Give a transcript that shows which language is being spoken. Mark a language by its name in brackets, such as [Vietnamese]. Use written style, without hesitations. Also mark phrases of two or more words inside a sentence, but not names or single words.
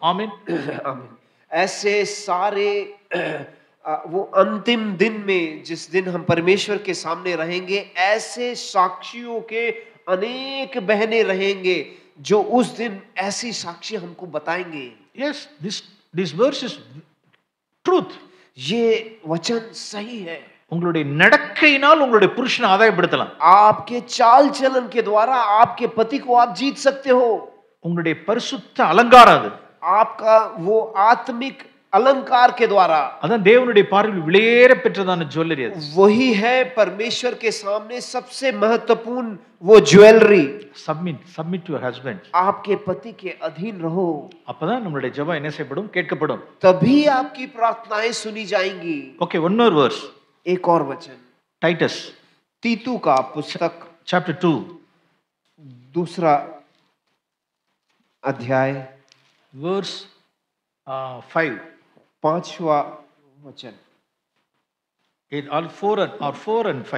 [Tamil] ஆமென். [Hindi] आमीन। ऐसे सारे वो अंतिम दिन में जिस दिन हम परमेश्वर के सामने रहेंगे, ऐसे साक्षियों के अनेक बहनें रहेंगे जो उस दिन ऐसी साक्षी हमको बताएंगे। [English] Yes, this verse is truth. [Hindi] ये वचन सही है। [Tamil] உங்களுடைய நடக்கையினால் உங்களுடைய புருஷனை ஆதாயப்படுத்தலாம். [Hindi] आपके चाल चलन के द्वारा आपके पति को आप जीत सकते हो। [Tamil] உங்களுடைய பரிசுத்த அலங்காரம் அது. [Hindi] आपका वो आत्मिक अलंकार के द्वारा, [Tamil] அதான் தேவனுடைய பார்வையில் விலையேற பெற்றதான ஜுவல்லரி அது. [Hindi] वही है परमेश्वर के सामने सबसे महत्वपूर्ण वो ज्वेलरी। [English] submit to your husband. [Hindi] आपके पति के अधीन रहो, [Tamil] அப்பதான் நம்மளுடைய ஜெபம் என்ன செய்யப்படும், கேட்கப்படும். [Hindi] तभी आपकी प्रार्थनाएं सुनी जाएंगी। [English] ஓகே, one more verse. [Hindi] एक और वचन, [Tamil] டைட்டஸ் [Hindi] तीतू का पुस्तक [English] chapter 2 [Hindi] दूसरा अध्याय [English] verse 5. [Hindi] पांचवा वचन, [English] All 4 and 5.